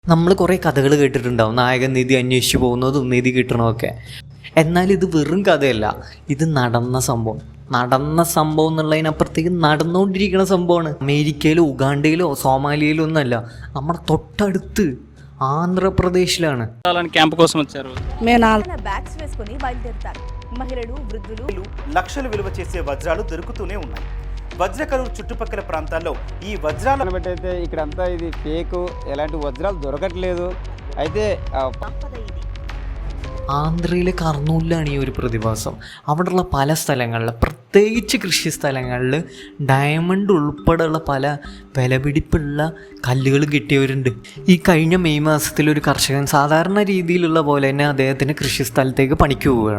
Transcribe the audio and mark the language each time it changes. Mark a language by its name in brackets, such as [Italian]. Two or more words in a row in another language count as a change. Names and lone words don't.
[Malayalam] നമ്മൾ കുറേ കഥകൾ കേട്ടിട്ടുണ്ടാവും, നായകൻ നിധി അന്വേഷിച്ച് പോകുന്നതും നിധി കിട്ടണമൊക്കെ. എന്നാൽ ഇത് വെറും കഥയല്ല, ഇത് നടന്ന സംഭവം എന്നുള്ളതിനപ്പുറത്തേക്ക് നടന്നുകൊണ്ടിരിക്കുന്ന സംഭവമാണ്. അമേരിക്കയിലോ ഉഗാണ്ടയിലോ సోమాలియాలో ഒന്നല്ല, നമ്മുടെ തൊട്ടടുത്ത് ఆంధ్రప్రదేశ్లోనే [Telugu] క్యాంప్ కోసం వచ్చారు. బ్యాగ్స్ వేసుకొని బయలుదేరుతారు. మహిళలు, వృద్ధులు. లక్షలు విలువ చేసే వజ్రాలు దొరుకుతూనే ఉన్నాయి. వజ్రకరూరు చుట్టుపక్కల ప్రాంతాల్లో ఈ వజ్రాలను బట్టయితే ఇక్కడంతా ఇది ఫేక్, ఎలాంటి వజ్రాలు దొరకట్లేదు. అయితే [Malayalam] ആന്ധ്രയിലെ കർണൂലിലാണ് ഈ ഒരു പ്രതിഭാസം. അവിടെയുള്ള പല സ്ഥലങ്ങളിൽ, പ്രത്യേകിച്ച് കൃഷി സ്ഥലങ്ങളിൽ ഡയമണ്ട് ഉൾപ്പെടെയുള്ള പല വിലപിടിപ്പുള്ള കല്ലുകൾ കിട്ടിയവരുണ്ട്. ഈ കഴിഞ്ഞ മെയ് മാസത്തിൽ ഒരു കർഷകൻ സാധാരണ രീതിയിലുള്ള പോലെ തന്നെ അദ്ദേഹത്തിന് കൃഷി സ്ഥലത്തേക്ക് പണിക്ക് പോവുകയാണ്.